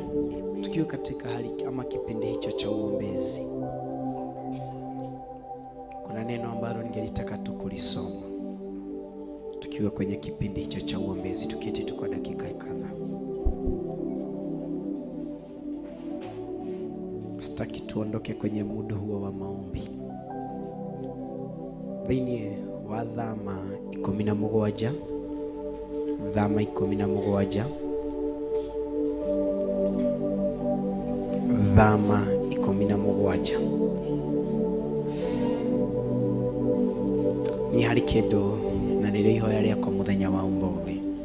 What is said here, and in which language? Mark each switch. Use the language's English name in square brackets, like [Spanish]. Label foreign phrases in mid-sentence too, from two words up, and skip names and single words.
[Swahili] Tukiwa katika hali ama kipindi hicho cha uombezi, kuna neno ambalo ningelitaka tukulisoma tukiwa kwenye kipindi hicho cha uombezi. Tuketi tu kwa dakika kadhaa. Sitaki tuondoke kwenye muda huo wa maombi. [Kikuyu] Thĩinĩ wa Thama 17, Thama 17, Thama 17, ni hari kĩndũ na nĩrĩo ihoya rĩakwa mũthenya wa ũmũthĩ.